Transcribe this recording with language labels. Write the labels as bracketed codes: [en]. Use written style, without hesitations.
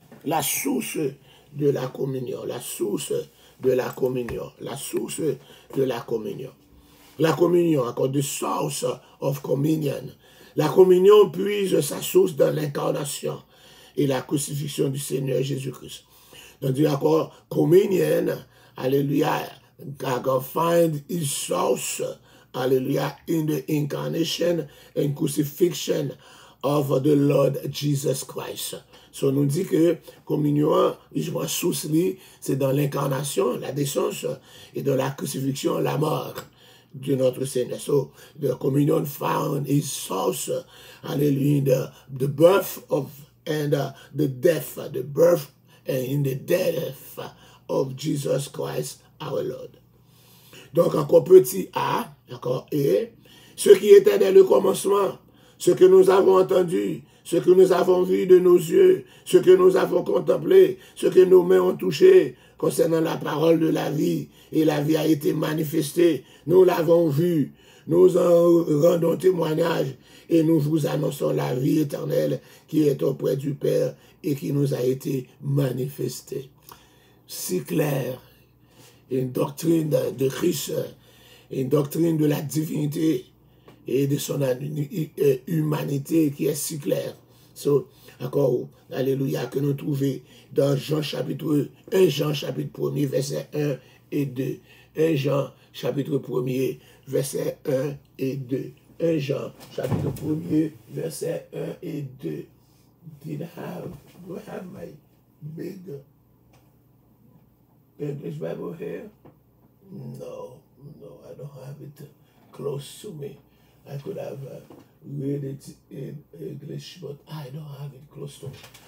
[fr] La source de la communion, la source de la communion, la source de la communion. La communion, encore [en] the source of communion. [fr] La communion puise sa source dans l'incarnation et la crucifixion du Seigneur Jésus-Christ. [en] Donc, encore, communion, hallelujah, God find his source, hallelujah, in the incarnation and crucifixion of the Lord Jesus Christ. [fr] So, nous dit que communion, je vois source, c'est dans l'incarnation, la descente, et dans la crucifixion, la mort de notre Seigneur. [en] So, the communion found his source, hallelujah, the birth of, and the death, the birth and in the death of Jesus Christ our Lord. [fr] Donc, encore petit a, d'accord, et ce qui était dès le commencement, ce que nous avons entendu, ce que nous avons vu de nos yeux, ce que nous avons contemplé, ce que nos mains ont touché concernant la parole de la vie, et la vie a été manifestée, nous l'avons vu, nous en rendons témoignage, et nous vous annonçons la vie éternelle qui est auprès du Père et qui nous a été manifestée. Si clair, une doctrine de Christ, une doctrine de la divinité et de son humanité qui est si claire. So, encore, alléluia, que nous trouvons dans Jean chapitre 1 Jean chapitre 1er, verset 1 et 2. 1 Jean chapitre 1er, verset 1 et 2. 1 Jean chapitre 1er, verset 1 et 2. [en] Do I have my big English Bible here? No, I don't have it close to me. I could have read it in English, but I don't have it close to me.